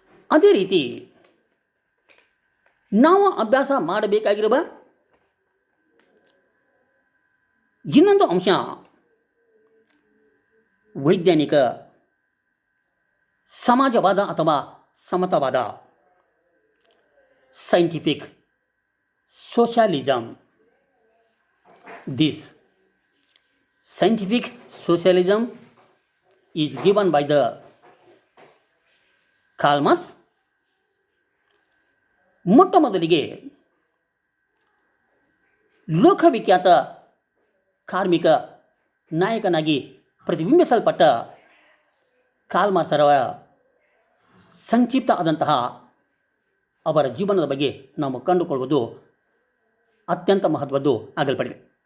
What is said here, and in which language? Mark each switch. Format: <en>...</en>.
<kn>ಅದೇ ರೀತಿ ನಾವು ಅಭ್ಯಾಸ ಮಾಡಬೇಕಾಗಿರುವ ಇನ್ನೊಂದು ಅಂಶ ವೈಜ್ಞಾನಿಕ ಸಮಾಜವಾದ ಅಥವಾ ಸಮತಾವಾದ, scientific socialism.</kn> <en>This scientific socialism is given by the Karl Marx.</en> <kn>ಮೊಟ್ಟ ಮೊದಲಿಗೆ ಲೋಕವಿಖ್ಯಾತ ಕಾರ್ಮಿಕ ನಾಯಕನಾಗಿ ಪ್ರತಿಬಿಂಬಿಸಲ್ಪಟ್ಟ ಕಾರ್ಲ್ ಮಾರ್ಕ್ಸ್ ರವರ ಸಂಕ್ಷಿಪ್ತ ಆದಂತಹ ಅವರ ಜೀವನದ ಬಗ್ಗೆ ನಾವು ಕಂಡುಕೊಳ್ಳುವುದು ಅತ್ಯಂತ ಮಹತ್ವದ್ದು ಆಗಲ್ಪಡಿದೆ.</kn>